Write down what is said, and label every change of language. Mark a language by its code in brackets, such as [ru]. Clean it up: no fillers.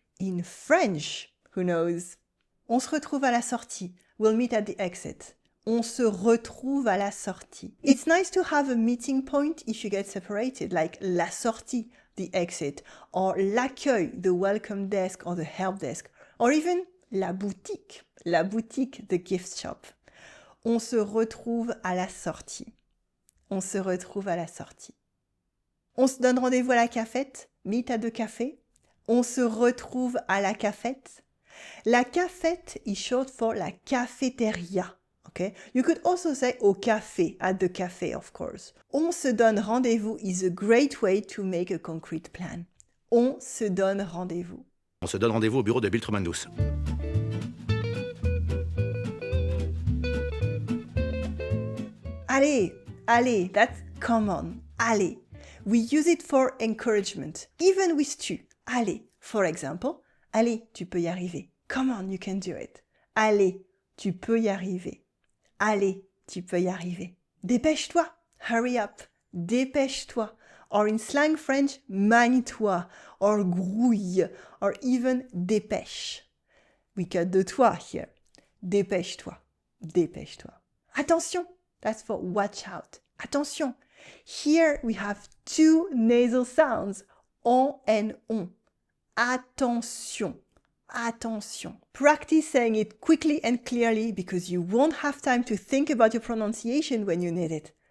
[en] In French, who knows? [fr] On se retrouve à la sortie. [en] We'll meet at the exit. [fr] On se retrouve à la sortie. [en] It's nice to have a meeting point if you get separated, like la sortie, the exit, or l'accueil, the welcome desk or the help desk, or even la boutique, the gift shop. [fr] On se retrouve à la sortie. On se retrouve à la sortie. On se donne rendez-vous à la cafette, [en] meet at the café. [fr] On se retrouve à la cafette. [en] La cafette is short for la cafétéria. Okay? You could also say au café, at the café, of course. [fr] On se donne rendez-vous [en] is a great way to make a concrete plan. [fr] On se donne rendez-vous. On se donne rendez-vous au bureau de Bill Tremendous. [en] Allez, allez, that's come on, allez. We use it for encouragement, even with tu. [fr] Allez, [en] for example, [fr] allez, tu peux y arriver. [en] Come on, you can do it. [fr] Allez, tu peux y arriver. Allez, tu peux y arriver. Dépêche-toi, [en] hurry up. [fr] Dépêche-toi. [en] Or in slang French, manie-toi, or grouille, or even dépêche. We cut the toi here. [fr] Dépêche-toi, dépêche-toi. [en] Attention, that's for watch out. Attention. Here we have two nasal sounds, on and on. Attention. Attention. Practice saying it quickly and clearly because you won't have time to think about your pronunciation when you need it.